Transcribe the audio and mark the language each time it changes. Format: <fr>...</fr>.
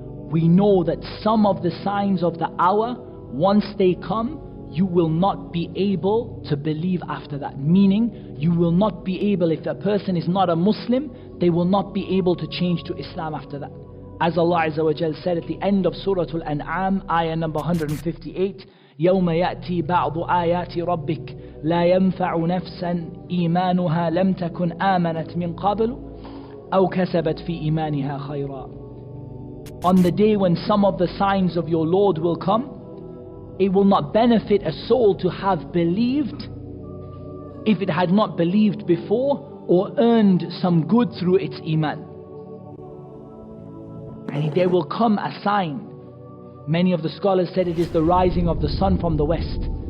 <en>we know that some of the signs of the hour, once they come, you will not be able to believe after that. Meaning, you will not be able, if a person is not a Muslim, they will not be able to change to Islam after that. As Allah Azza wa Jal said at the end of Surah Al-An'am, ayah number 158,</en> <ar>يَوْمَ يَأْتِي بَعْضُ آيَاتِ رَبِّكَ لَا يَنْفَعُ نَفْسًا إِيمَانُهَا لَمْ تَكُنْ آمَنَتْ مِنْ قَبْلُ أَوْ كَسَبَتْ فِي إِيمَانِهَا خَيْرًا.</ar> <en>On the day when some of the signs of your Lord will come, it will not benefit a soul to have believed if it had not believed before or earned some good through its iman. And there will come a sign. Many of the scholars said it is the rising of the sun from the west.</en>